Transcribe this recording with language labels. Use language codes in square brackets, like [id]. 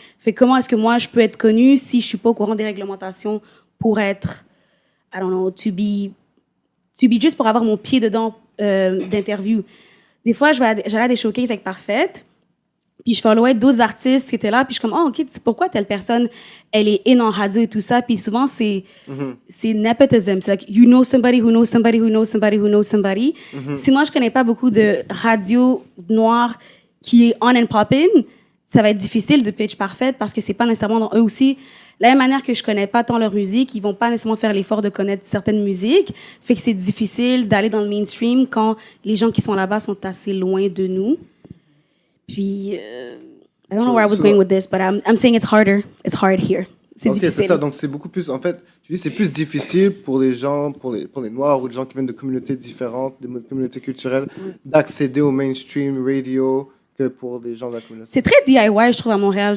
[fr] Fait comment est-ce que moi, je peux être connue si je suis pas au courant des réglementations pour être, [en] I don't know, to be [fr] juste pour avoir mon pied dedans d'interview. Des fois, j'allais à des showcases avec Parfaite, puis je followais d'autres artistes qui étaient là, puis je suis comme, oh, OK, pourquoi telle personne, elle est in en radio et tout ça, puis souvent, c'est nepotism. [en] C'est like, you know somebody who knows somebody who knows somebody who knows somebody. [fr] Si moi, je connais pas beaucoup de radio noire qui est [en] on and poppin', [fr] ça va être difficile de pitch Parfaite parce que c'est pas nécessairement dans eux aussi. La même manière que je connais pas tant leur musique, ils vont pas nécessairement faire l'effort de connaître certaines musiques. Fait que c'est difficile d'aller dans le mainstream quand les gens qui sont là-bas sont assez loin de nous. [en] Puis, I don't know where I was going with this, but I'm saying it's harder. It's hard here. [fr] C'est difficile. C'est ça. Donc, c'est beaucoup plus... En fait, tu dis c'est plus difficile pour les gens, pour les Noirs ou les gens qui viennent de communautés différentes, des communautés culturelles, d'accéder au mainstream radio que pour les gens de la communauté. C'est très DIY, je trouve, à Montréal.